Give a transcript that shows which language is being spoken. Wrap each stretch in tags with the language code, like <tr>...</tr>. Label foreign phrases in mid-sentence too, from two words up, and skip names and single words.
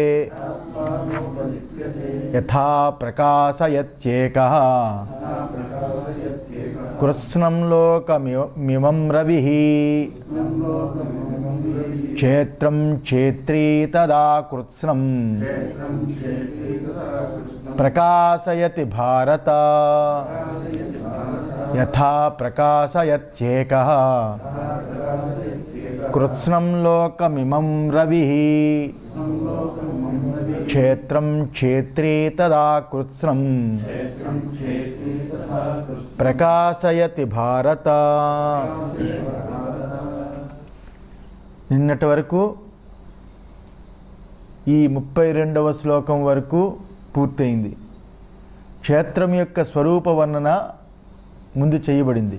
<sa>यथा प्रकाशयत्येकः कृत्स्नं लोकमिमं रविः क्षेत्रं क्षेत्री तदा कृत्स्नं प्रकाशयति भारत। यथा प्रकाशयत्येकः कृत्स्नं लोकमिमं रविः क्षेत्रं क्षेत्री तदा कृत्स्नं ప్రకాశయతి భారత.</sa> <te>నిన్నటి వరకు ఈ 32వ శ్లోకం వరకు పూర్తయింది. క్షేత్రం యొక్క స్వరూప వర్ణన ముందు చేయబడింది.</te>